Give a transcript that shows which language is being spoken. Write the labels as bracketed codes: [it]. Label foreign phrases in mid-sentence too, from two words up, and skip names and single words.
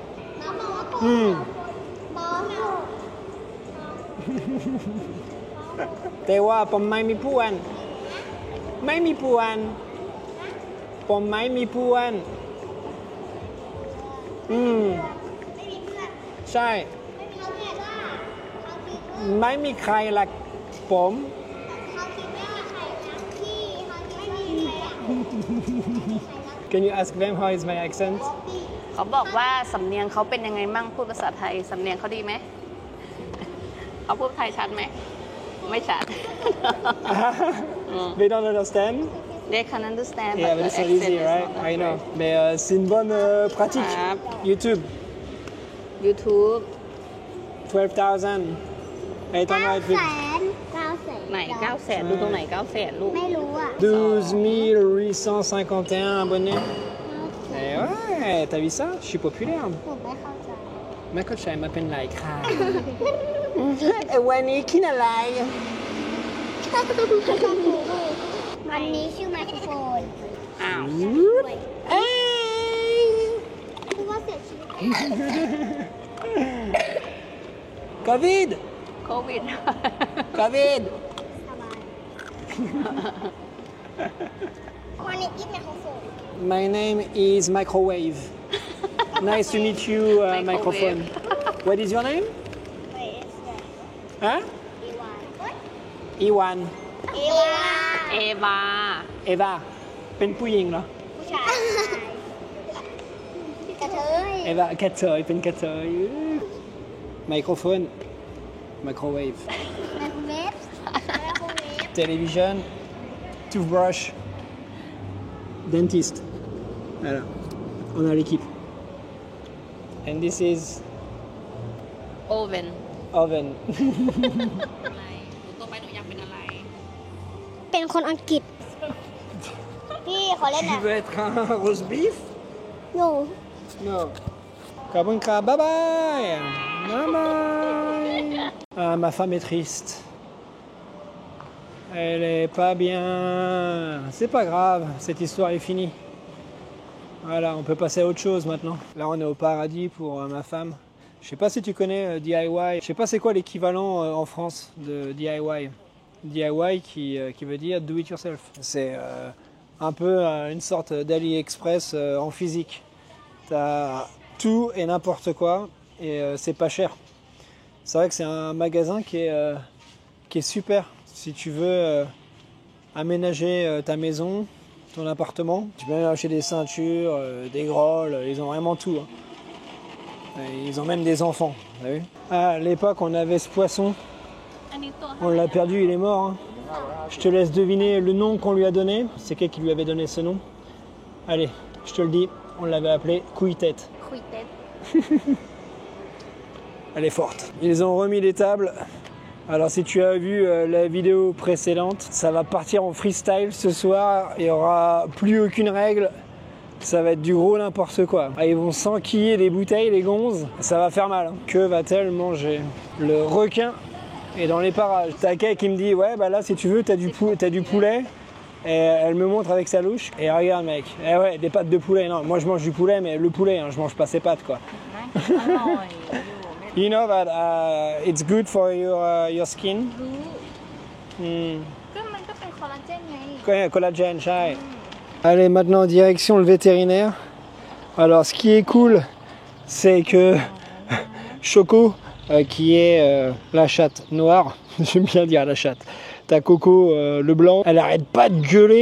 [th] แต่ว่าผมไม่มีเพื่อนผมไม่มีเพื่อนใช่ไม่มีใครรักผม [en] Can you ask them how is my accent? [th] เขาบอกว่าสำเนียงเขาเป็นยังไงมั่งพูดภาษาไทยสำเนียงเขาดีไหมเขาพูดไทยชัดไหมไม่ชัด [en] They don't understand? They can understand Yeah, but the it's not accent easy, is right? not that I know. great. [fr] Mais c'est une bonne pratique. YouTube, YouTube [en] 12,800 people. [th] ไหน900,000ดูตรงไหน900,000ลูก ไม่รู้อ่ะ [fr] 12 851 abonnés. Et ouais, t'as vu ça? Je suis populaire. [th] ผมไม่เข้าใจ [fr] Ma coach, elle m'appelle like. Wani Kinalai. [th] อันนี้ชื่อไมโครโฟน อ้าว [en] Hey! [th] คือว่าเสียชีวิต Covid! โควิด Covid! สบายวันนี้อีกไมโครโฟน [en] My name is Microwave. Nice to meet you, Microwave. microphone. What is your name? [th] เฮ้ยเอส Huh? อีวาน Iwan. อีวาน เอวา Eva. เป็นผู้หญิงเหรอ ผู้ชายกระเทย Eva, กระเทยเป็นกระเทย Microphone. Microwave. ไมโครเวฟไมโครเวฟ [en] Television. Toothbrush. Dentist. [fr] Voilà. On a l'équipe. [en] And this is [th] โอเว่น [en] oven. [th] อะไรหนูโตไปหนูอยากเป็นอะไร เป็นคนอังกฤษ พี่ขอเล่น [fr] Tu [th] อ่ะ [fr] veux être un roast beef? [th] หนู [fr] Non. Kabunka, [en] bye bye. Bye bye. [fr] Ah, ma femme est triste. Elle est pas bien. C'est pas grave, cette histoire est finie. Voilà, on peut passer à autre chose maintenant. Là, on est au paradis pour ma femme. Je sais pas si tu connais DIY. Je sais pas c'est quoi l'équivalent en France de DIY. DIY qui veut dire [en] do it yourself. [fr] C'est un peu une sorte d'AliExpress en physique. T'as tout et n'importe quoi et c'est pas cher. C'est vrai que c'est un magasin qui est super. Si tu veux aménager ta maison, ton appartement, tu peux même acheter des ceintures, des grolles, ils ont vraiment tout. Hein. Et ils ont même des enfants, vous avez vu? À l'époque, on avait ce poisson, [th] อันนี้ตัว [fr] on l'a perdu, il est mort. Hein. Je te laisse deviner le nom qu'on lui a donné. C'est qui lui avait donné ce nom? Allez, je te le dis, on l'avait appelé Couille-tête. [th] คุยเต็ด [fr] Elle est forte. Ils ont remis les tables. Alors si tu as vu la vidéo précédente, ça va partir en freestyle ce soir. Il n'y aura plus aucune règle. Ça va être du gros n'importe quoi. Ah, ils vont s'enquiller les bouteilles, les gonzes. Ça va faire mal. Hein. Que va-t-elle manger? Le requin est dans les parages. T'as Kay qui me dit ouais bah là si tu veux t'as du poulet. Et elle me montre avec sa louche. Et regarde mec. Eh ouais des pâtes de poulet. Non moi je mange du poulet mais le poulet hein, je mange pas ses pattes quoi. [th] อร่อยอยู่ไม่ [en] You know that it's good for your skin. [th] รู้ Hmm. ก็มันก็เป็นคอลลาเจนไง [fr] Collagène, chai. Allez, maintenant direction le vétérinaire. Alors, ce qui est cool, c'est que Choco, qui est la chatte noire, j'aime bien dire la chatte, t'as Coco le blanc, elle arrête pas de gueuler.